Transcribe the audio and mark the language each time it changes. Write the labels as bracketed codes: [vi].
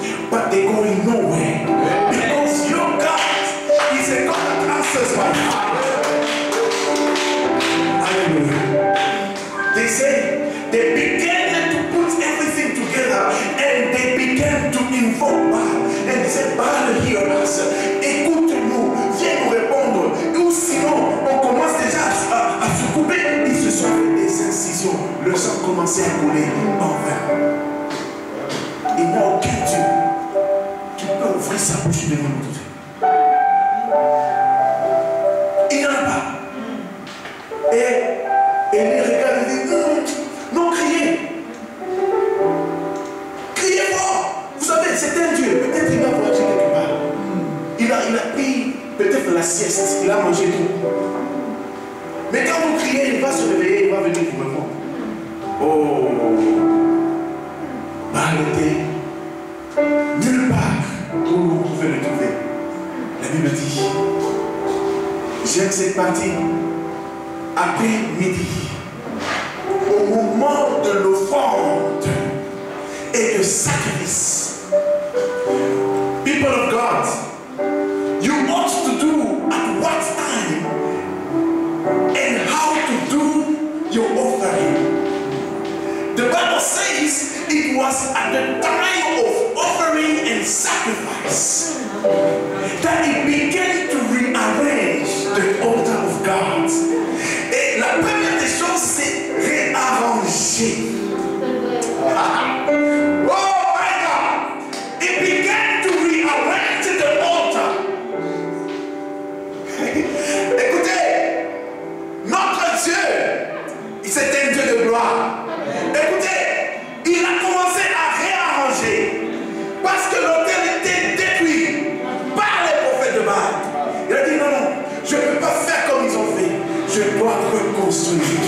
[en] But they're going nowhere. Because your God is a God that answers by fire. Hallelujah. They say they began to put everything together and they began to invoke Baal. And they said, Baal, hear us. [fr] Écoute-nous, viens nous répondre. Ou sinon, on commence déjà à se couper. Ils se sont fait des incisions. Le sang commençait à couler en vain. Il n'y a aucun Dieu qui peut ouvrir sa bouche devant nous. Il n'y en a pas. Et les regarde et dit, non, criez. Criez fort. Vous savez, c'est un Dieu. Peut-être il va voyager quelque part. Il a pris peut-être la sieste. Il a mangé tout. Mais quand vous criez, il va se réveiller, il va venir vous répondre. Oh, Baal était nulle part où vous pouvez le trouver. La Bible dit, j'aime cette partie, après midi, au moment de l'offrande et de sacrifice. [en] People of God, you ought to do at what time and how to do your offering. The Bible says it was at the time of offering and sacrifice that it began to rearrange the altar of God. [fr] Et la première des choses, c'est réarranger. [en] Oh my God! It began to rearrange the altar. [fr] Écoutez, notre Dieu, c'est un Dieu de gloire. Écoutez, il a commencé à réarranger parce que l'autel était détruit par les prophètes de Baal. Il a dit non, je ne peux pas faire comme ils ont fait. Je dois reconstruire.